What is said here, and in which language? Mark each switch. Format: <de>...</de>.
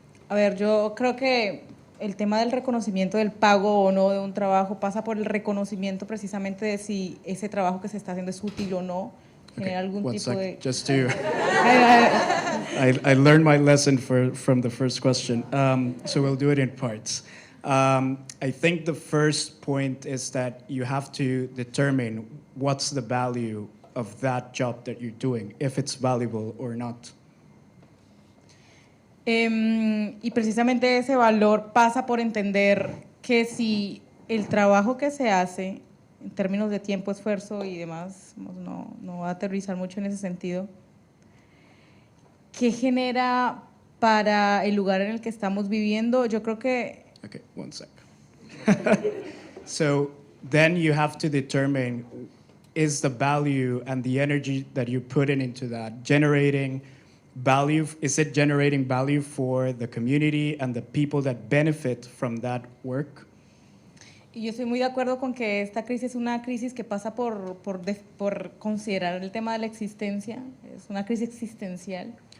<es>A ver, yo creo que el tema del reconocimiento del pago o no de un trabajo pasa por el reconocimiento precisamente de si ese trabajo que se está haciendo es útil o no. Genera algún</es> <en>One</en> <es>tipo</es> <en>sec,</en> <es>de...</es> <en>just to... I learned my lesson from the first question, so we'll do it in parts. I think the first point is that you have to determine what's the value of that job that you're doing, if it's valuable or not.</en> <es>Y precisamente ese valor pasa por entender que si el trabajo que se hace, en términos de tiempo, esfuerzo y demás, no va a aterrizar mucho en ese sentido, ¿qué genera para el lugar en el que estamos viviendo? Yo creo que...</es> <en>Okay, one sec. So then you have to determine, is the value and the energy that you're putting into that generating value? Is it generating value for the community and the people that benefit from that work?</en> <es>Y yo estoy muy de acuerdo con que esta crisis es una crisis que pasa por considerar el tema de la existencia, es una crisis existencial.</es>